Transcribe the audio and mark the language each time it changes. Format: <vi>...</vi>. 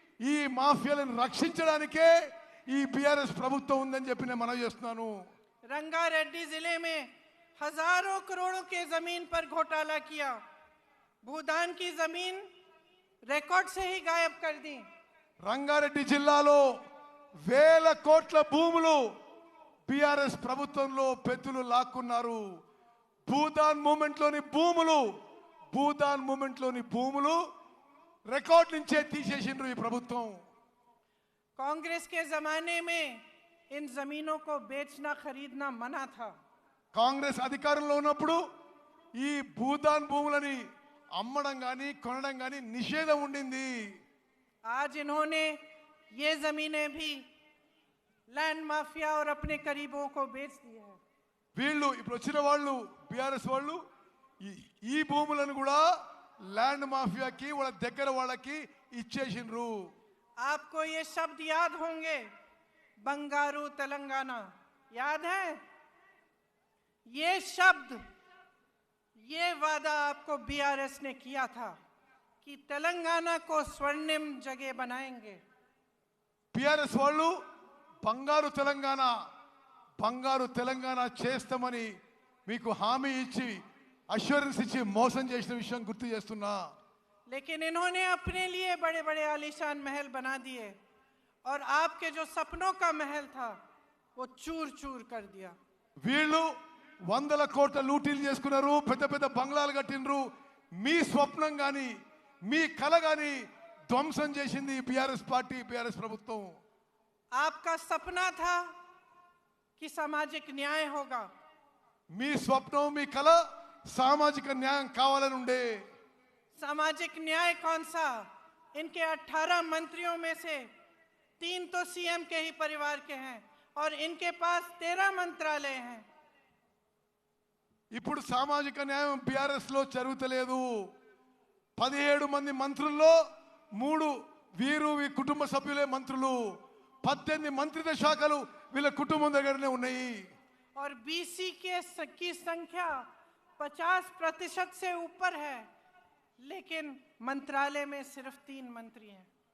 <te>ఈ మాఫియాలను రక్షించడానికే ఈ బీఆర్ఎస్ ప్రభుత్వం ఉందని చెప్పి నేను మనవి చేస్తున్నాను.</te> <hi>रंगारेड्डी जिले में हजारों करोड़ों के जमीन पर घोटाला किया। भूदान की जमीन रिकॉर्ड से ही गायब कर दी।</hi> <te>రంగారెడ్డి జిల్లాలో 1000 కోట్ల భూములు బీఆర్ఎస్ ప్రభుత్వంలో పెద్దలు లాక్కున్నారు. భూదాన్ మూమెంట్లోని భూములు రికార్డ్ నుంచే తీసేసిండ్రు ఈ ప్రభుత్వం.</te> <hi>कांग्रेस के जमाने में इन जमीनों को बेचना खरीदना मना था।</hi> <te>కాంగ్రెస్ అధికారంలో ఉన్నప్పుడు ఈ భూదాన్ భూములని అమ్మడం కానీ కొనడం కానీ నిషేధం ఉండింది.</te> <hi>आज इन्होंने ये जमीनें भी लैंड माफिया और अपने करीबों को बेच दिया है।</hi> <te>వీళ్ళు ఇప్పుడు వచ్చిన వాళ్ళు బీఆర్ఎస్ వాళ్ళు ఈ భూములను కూడా ల్యాండ్ మాఫియాకి వాళ్ళ దగ్గర వాళ్ళకి ఇచ్చేసిండ్రు.</te> <hi>आपको ये शब्द याद होंगे, बंगारू तेलंगाना, याद है? ये शब्द, ये वादा आपको बीआरएस ने किया था कि तेलंगाना को स्वर्णिम जगह बनाएंगे।</hi> <te>బీఆర్ఎస్ వాళ్ళు బంగారు తెలంగాణ చేస్తామని మీకు హామీ ఇచ్చి అష్యూరెన్స్ ఇచ్చి మోసం చేసిన విషయం గుర్తు చేస్తున్నా.</te> <hi>लेकिन इन्होंने अपने लिए बड़े बड़े आलीशान महल बना दिए और आपके जो सपनों का महल था वो चूर चूर कर दिया।</hi> <te>వీళ్ళు 100 కోట్ల లూటీలు చేసుకున్నారు, పెద్ద పెద్ద బంగ్లాలు కట్టినరు. మీ స్వప్నం కానీ మీ కల కానీ ధ్వంసం చేసింది బీఆర్ఎస్ పార్టీ, బీఆర్ఎస్ ప్రభుత్వం.</te> <hi>आपका सपना था कि सामाजिक न्याय होगा।</hi> <te>మీ స్వప్నం మీ కల సామాజిక న్యాయం కావాలని ఉండే.</te> <hi>सामाजिक न्याय कौन सा? इनके 18 मंत्रियों में से 3 तो सीएम के ही परिवार के हैं और इनके पास 13 मंत्रालय हैं।</hi> <te>ఇప్పుడు సామాజిక న్యాయం బీఆర్ఎస్ లో జరుగుతలేదు. 17 మంది మంత్రుల్లో 3 వీరు కుటుంబ సభ్యులే మంత్రులు. 18 మంత్రిత్వ శాఖలు వీళ్ళ కుటుంబం దగ్గరనే ఉన్నాయి.</te> <hi>और बीसी की संख्या 50% से ऊपर है, लेकिन मंत्रालय में सिर्फ 3 मंत्री हैं।</hi>